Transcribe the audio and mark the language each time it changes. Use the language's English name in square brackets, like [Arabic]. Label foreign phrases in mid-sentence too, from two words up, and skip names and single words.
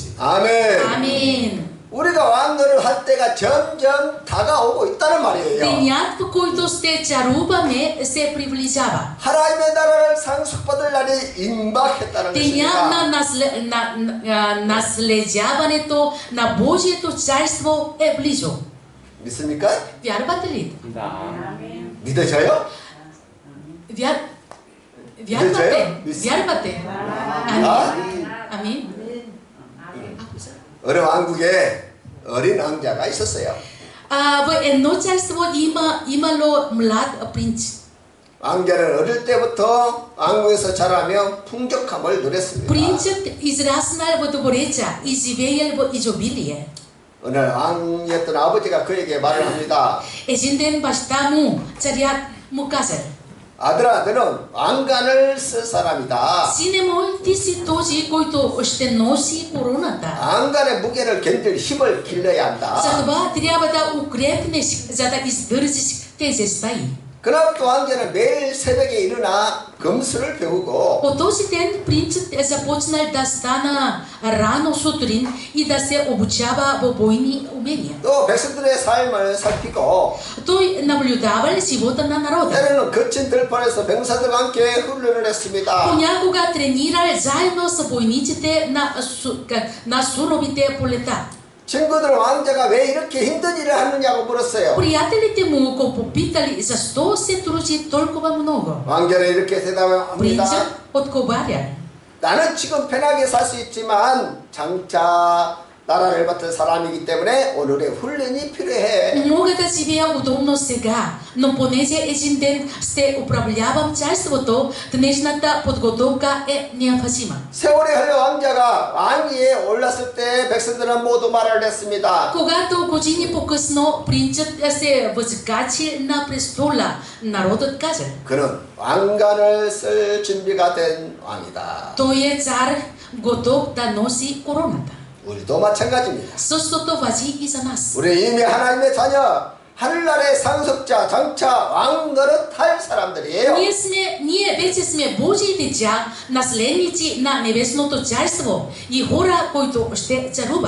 [Korean] 아멘. [Bulgarian] Амин. [Korean] 우리가 왕노를 할 때가 점점 다가오고 있다는 말이에요. [Bulgarian] Денят, в който ще царуваме, се приближава. [Korean] 하나님의 나라를 상속받을 날이 임박했다는 [Bulgarian] Деня [Korean] 것입니다. [Bulgarian] на наследяването на Божието царство е близо. [Korean] 믿습니까? [Bulgarian] Вярвате ли? Да. [Korean] 믿어져요? [Bulgarian] Вярвате? [Korean] 믿으세요? [Bulgarian] Вярвате? [Korean] 아? [Bulgarian] Амин. [Korean] 어느 왕국에 어린 왕자가 있었어요. [Bulgarian] В едно царство имало млад принц. [Korean] 왕자는 어릴 때부터 왕국에서 자라며 풍족함을 누렸습니다. [Bulgarian] Принцът израснал в двореца и живеел в изобилие. [Korean] 어느 왕이었던 아버지가 그에게 말을 합니다. [Bulgarian] Един ден баща му, царят му казал: [Korean] 아들아, 너는 왕관을 쓸 사람이다. [Bulgarian] Сине мой, ти си този, който ще носи короната. [Korean] 왕관의 무게를 견딜 힘을 길러야 한다. [Bulgarian] Затова трябва да укрепнеш, за да издържиш тежестта й. [Korean] 그날부터 왕자는 매일 새벽에 일어나 검술을 배우고 [Bulgarian] По този ден принцът е започнал да стана рано сутрин и да се обучава в бойни умения. [Korean] 또 백성들의 삶을 살피고 [Bulgarian] Той наблюдавал живота на народа. [Korean] 때로는 거친 들판에서 병사들과 함께 훈련을 했습니다. [Bulgarian] Понякога тренирал заедно с войниците на суровите полета. [Korean] 친구들은 왕자가 왜 이렇게 힘든 일을 하느냐고 물었어요. [Bulgarian] Приятелите му го попитали защо се труди толкова много. [Korean] 왕자는 이렇게 대답합니다. [Bulgarian] Принцът отговаря: [Korean] 나는 지금 편하게 살 수 있지만 장차 나라를 맡은 사람이기 때문에 오늘의 훈련이 필요해. [Bulgarian] Мога да живея удобно сега, но понеже един ще управлявам царството, днешната подготовка е необходима. [Korean] 세월이 흘러 왕자가 왕위에 올랐을 때 백성들은 모두 말을 했습니다. [Bulgarian] Когато години по-късно принцът се възкачи на престола, народът каза: [Korean] 그는 왕관을 쓸 준비가 된 왕이다. [Bulgarian] той е цар, готов да носи короната. [Korean] 우리도 마찬가지입니다. [Bulgarian] Същото важи и за нас. [Korean] 우리 이미 하나님의 자녀, 하늘나라의 상속자, 장차 왕노릇 할 사람들이에요. [Bulgarian] Ние вече сме Божии деца, наследници на небесното царство и хора, които ще царуват.